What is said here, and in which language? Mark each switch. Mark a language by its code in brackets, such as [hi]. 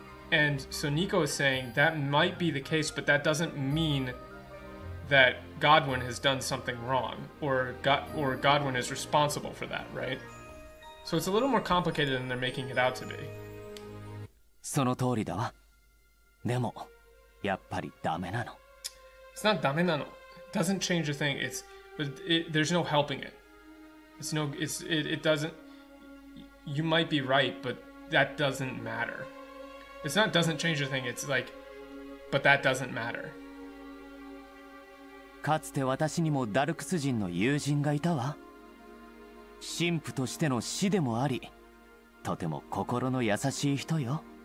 [en] And so Nico is saying that might be the case, but that doesn't mean that Godwin has done something wrong, or Godwin is responsible for that, right? So it's a little more complicated than they're making it out to be. [ja] その通りだわ。でも、やっぱりダメなの。 [en] It's not [ja] ダメなの. [en] It doesn't change a thing. There's no helping it. It doesn't. You might be right, but that doesn't matter. It's not doesn't change a thing. It's like, but that doesn't matter. [ja] かつて私にもダルクス人の友人がいたわ。神父としての師でもあり、とても心の優しい人よ。